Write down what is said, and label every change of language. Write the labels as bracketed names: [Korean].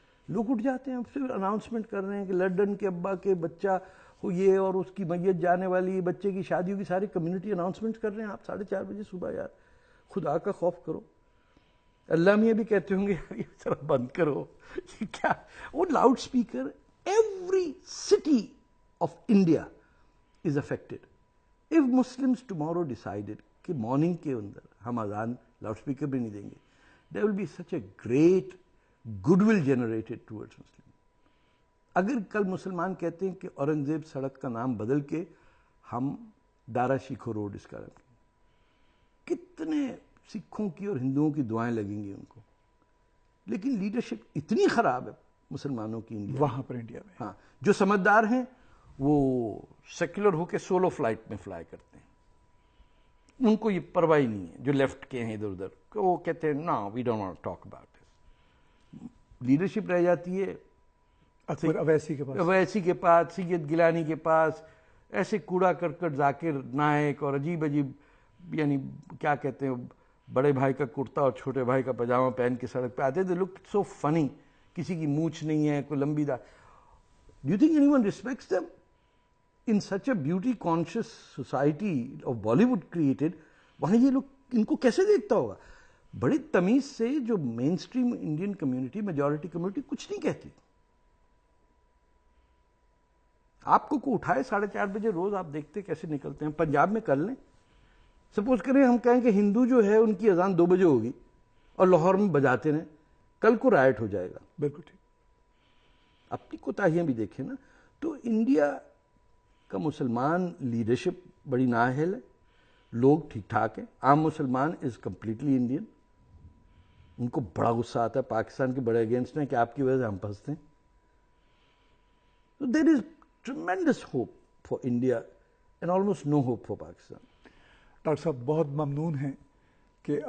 [Urdu] لوگ اٹھ جاتے ہیں, پھر اناؤنسمنٹ کر رہے ہیں کہ لنڈن کے ابا کے بچہ ہو یہ اور اس کی میت جانے والی, بچے کی شادی ہوگی, ساری کمیونٹی اناؤنسمنٹ کر رہے ہیں. آپ 4:30 بجے صبح, یار خدا کا خوف کرو. اللہ میاں بھی کہتے ہوں گے یہ ذرا بند کرو, یہ کیا. [English] وہ loud speaker every city of India is affected. If Muslims tomorrow decided [Urdu] کہ مارننگ کے اندر ہم اذان لاؤڈ اسپیکر بھی نہیں دیں گے, [English] there will be such a great goodwill generated towards Muslims. [Urdu] اگر کل مسلمان کہتے ہیں کہ اورنگزیب سڑک کا نام بدل کے ہم دارا شیکھو روڈ اس کا رکھیں, کتنے سکھوں کی اور ہندوؤں کی دعائیں لگیں گی ان کو. لیکن لیڈرشپ اتنی خراب ہے مسلمانوں کی انڈیا وہاں پر انڈیا میں. ہاں, جو سمجھدار ہیں وہ سیکولر ہو کے سولو فلائٹ میں فلائی کرتے ہیں, ان کو یہ پرواہ نہیں ہے. جو لیفٹ کے ہیں ادھر ادھر وہ کہتے ہیں نا [English] We don't want talk about it. [Urdu] Leadership رہ جاتی ہے اکبر اویسی کے پاس, اویسی کے پاس, سید گیلانی کے پاس, ایسے کوڑا کرکٹ ذاکر نائک اور عجیب یعنی کیا کہتے ہیں, بڑے بھائی کا کرتا اور چھوٹے بھائی کا پاجامہ پہن کے سڑک پہ آتے. [English] they look so funny, [Urdu] کسی کی مونچھ نہیں ہے, کوئی لمبی داڑھی. Do you think any one respects them [English] in such a beauty conscious society of Bollywood created? [Urdu] وہاں یہ لوگ ان کو کیسے دیکھتا ہوگا؟ بڑی تمیز سے جو مین stream Indian community, majority community کچھ نہیں کہتی. آپ کو اٹھائے 4:30 بجے روز, آپ دیکھتے کیسے نکلتے ہیں. پنجاب میں کر لیں, سپوز کریں ہم کہیں کہ ہندو جو ہے ان کی اذان 2 بجے ہوگی اور لاہور میں بجاتے رہیں, کل کو رائٹ ہو جائے گا. بالکل ٹھیک. اپنی کوتاہیاں بھی دیکھیں نا. تو انڈیا کا مسلمان لیڈرشپ بڑی نااہل ہے, لوگ ٹھیک ٹھاک ہیں. عام مسلمان [English] is completely Indian, [Urdu] ان کو بڑا غصہ آتا ہے پاکستان کے بڑے اگینسٹ ہیں کہ آپ کی وجہ سے ہم پھنستے ہیں. [English] So there is tremendous hope for India and almost no hope for Pakistan. [Urdu] Doctor صاحب بہت ممنون ہیں کہ